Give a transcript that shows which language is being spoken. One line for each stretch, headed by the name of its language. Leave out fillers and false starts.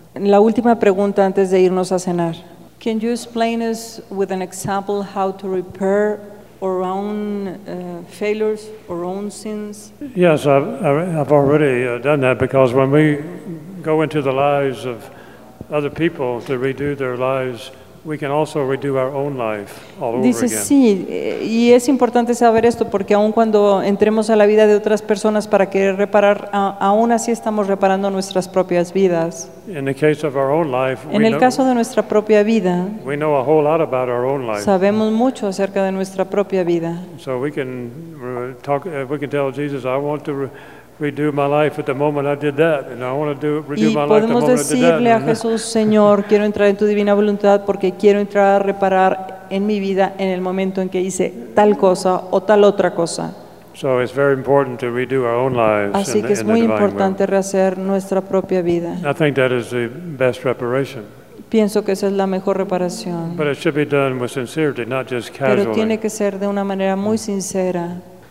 Spanish: La última pregunta antes de irnos a cenar.
English: Can you explain us with an example how to repair our own failures, our own sins? Yes, I've already done that because when we go into the lives of other people to redo their lives, we can also redo our own life all over
Spanish: Dice,
English: again.
Spanish: Sí, y es importante saber esto porque aun cuando entremos a la vida de otras personas para querer reparar, aún así estamos reparando nuestras propias vidas.
English: In the case of our own life,
Spanish: en el caso de nuestra propia vida,
English: we know a whole lot about our own life.
Spanish: Sabemos mucho acerca de nuestra propia vida.
English: So we can talk, we can tell Jesus, I want to redo my life at the moment I did that, and I want to do redo my life at the moment I did that.
Spanish: Y podemos decirle a Jesús, Señor, quiero entrar en tu divina voluntad porque quiero entrar a reparar en mi vida en el momento en que hice tal cosa o tal otra cosa.
English: So it's very important to redo our own lives.
Spanish: Así que es muy importante rehacer nuestra propia vida.
English: I think that is the best reparation.
Spanish: Pienso que esa es la mejor reparación.
English: But it should be done with sincerity, not just casually.
Spanish: Pero tiene que ser de una manera muy sincera.